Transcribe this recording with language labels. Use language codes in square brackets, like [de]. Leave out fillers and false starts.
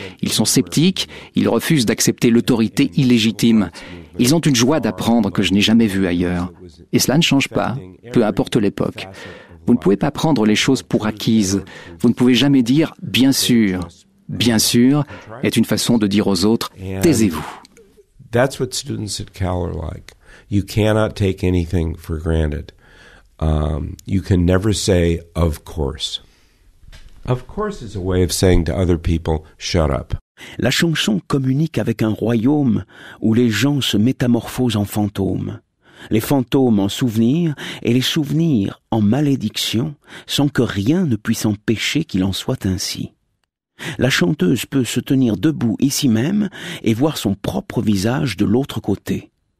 [fr] Ils sont sceptiques, ils refusent d'accepter l'autorité illégitime. Ils ont une joie d'apprendre que je n'ai jamais vue ailleurs. Et cela ne change pas, peu importe l'époque. Vous ne pouvez pas prendre les choses pour acquises. Vous ne pouvez jamais dire « bien sûr ». « Bien sûr » est une façon de dire aux autres « taisez-vous ». [en] That's what students at Cal are like. You cannot take anything for granted. You can never say, of course. Of course is a way of saying to other people, shut up. [fr] La chanson communique avec un royaume où les gens se métamorphosent en fantômes. Les fantômes en souvenirs et les souvenirs en malédiction, sans que rien ne puisse empêcher qu'il en soit ainsi. La chanteuse peut se tenir debout ici même et voir son propre visage de l'autre côté.